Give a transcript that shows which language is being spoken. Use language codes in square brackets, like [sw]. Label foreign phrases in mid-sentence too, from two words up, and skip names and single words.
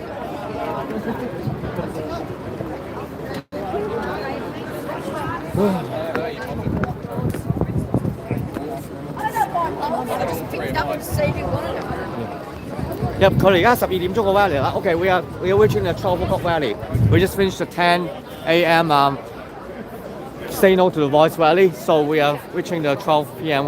[en] Yep, [yue] 佢哋而家12點鐘個 Valley 啦。 [en] Okay, we are reaching the 12 o'clock Valley. We just finished the 10 a.m. Say no to the voice Valley, so we are reaching the 12 p.m.